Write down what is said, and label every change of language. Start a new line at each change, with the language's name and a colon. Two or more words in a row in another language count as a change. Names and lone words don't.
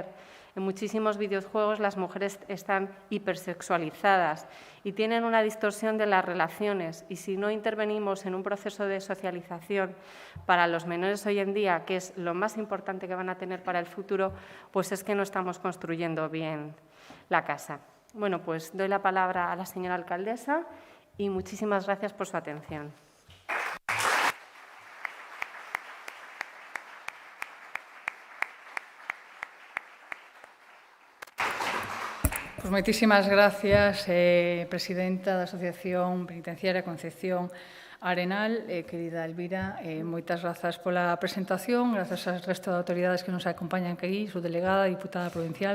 Spanish: En muchísimos videojuegos las mujeres están hipersexualizadas y tienen una distorsión de las relaciones, y si no intervenimos en un proceso de socialización para los menores hoy en día, que es lo más importante que van a tener para el futuro, pues es que no estamos construyendo bien la casa. Bueno, pues doy la palabra a la señora alcaldesa y muchísimas gracias por su atención.
Galician: Pois moitísimas gracias, presidenta da Asociación Penitenciaria Concepción Arenal, querida Elvira, moitas grazas pola presentación, grazas ao resto de autoridades que nos acompañan aquí, subdelegada, diputada provincial,